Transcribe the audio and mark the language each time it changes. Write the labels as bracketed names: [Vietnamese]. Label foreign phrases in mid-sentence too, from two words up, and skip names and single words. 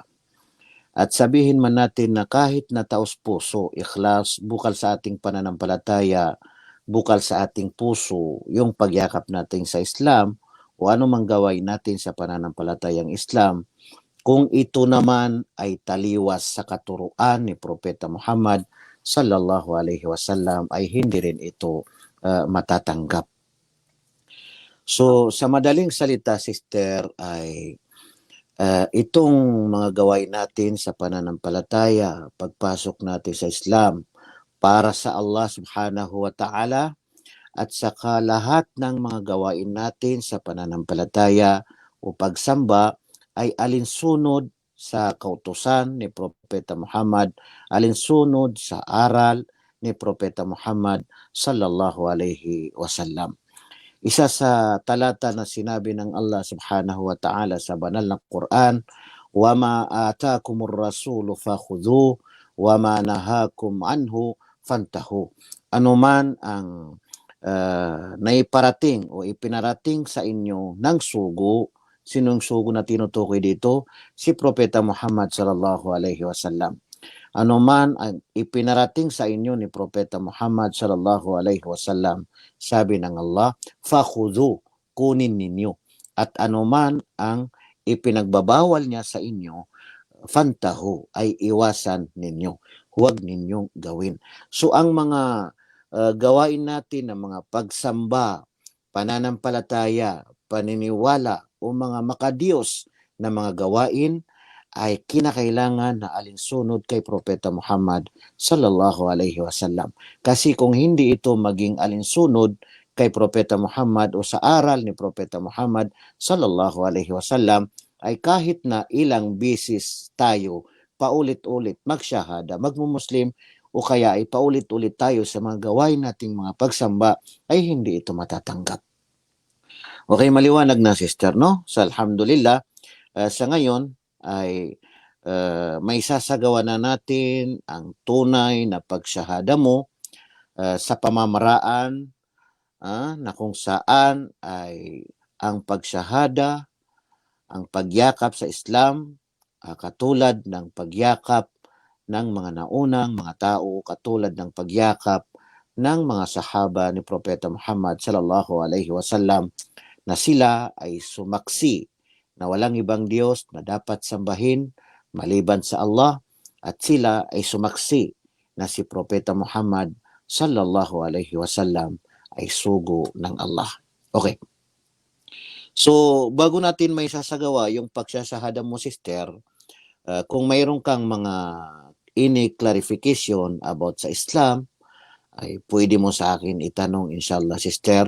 [Filipino] At sabihin man natin na kahit na taos-puso, ikhlas, bukal sa ating pananampalataya, bukal sa ating puso, yung pagyakap natin sa Islam o anumang gawain natin sa pananampalatayang Islam, kung ito naman ay taliwas sa katuruan ni Propeta Muhammad [Arabic] صلى الله عليه وسلم, [Filipino] ay hindi rin ito matatanggap. So sa madaling salita, sister, ay itong mga gawain natin sa pananampalataya, pagpasok natin sa Islam para sa Allah [Arabic] سبحانه وتعالى, [Filipino] at saka lahat ng mga gawain natin sa pananampalataya o pagsamba ay alinsunod sa kautusan ni Propeta Muhammad, alinsunod sa aral ni Propeta Muhammad [Arabic] صلى الله عليه وسلم. [Filipino] Isa sa talata na sinabi ng Allah [Arabic] سبحانه وتعالى [Filipino] sa banal na Quran, [Arabic] وَمَا آتَاكُمُ الرَّسُولُ فَخُذُوهُ وَمَا نَهَاكُمْ عَنْهُ فَانْتَهُوا. [Filipino] Anuman ang naiparating o ipinarating sa inyo ng sugo, sinong sugo na tinutukoy dito? Si Propeta Muhammad [Arabic] صلى الله عليه وسلم. [Filipino] Anuman ang ipinarating sa inyo ni Propeta Muhammad [Arabic] صلى الله عليه وسلم, [Filipino] sabi ng Allah, fakhudhu, kunin ninyo. At anuman ang ipinagbabawal niya sa inyo, fantahu, ay iwasan ninyo. Huwag ninyong gawin. So ang mga gawain natin ng mga pagsamba, pananampalataya, paniniwala o mga makadiyos na mga gawain ay kinakailangan na alinsunod kay Propeta Muhammad [Arabic] صلى الله عليه وسلم. [Filipino] Kasi kung hindi ito maging alinsunod kay Propeta Muhammad o sa aral ni Propeta Muhammad [Arabic] صلى الله عليه وسلم, [Filipino] ay kahit na ilang bisis tayo paulit-ulit magsyahada, magmumuslim, o kaya ay paulit-ulit tayo sa mga gawain nating mga pagsamba, ay hindi ito matatanggap. Okay, maliwanag na, sister, no? So alhamdulillah, sa ngayon ay may sasagawa na natin ang tunay na pagsyahada mo sa pamamaraan na kung saan ay ang pagsyahada, ang pagyakap sa Islam, katulad ng pagyakap ng mga naunang mga tao, katulad ng pagyakap ng mga sahaba ni Propeta Muhammad [Arabic] صلى الله عليه وسلم, [Filipino] na sila ay sumaksi na walang ibang Diyos na dapat sambahin maliban sa Allah, at sila ay sumaksi na si Propeta Muhammad [Arabic] صلى الله عليه وسلم [Filipino] ay sugo ng Allah. Okay. So, bago natin may sasagawa yung pagsasahada mo, sister, kung mayroon kang mga [English] clarification about [Filipino] sa Islam, ay pwede mo sa akin itanong, inshallah, sister.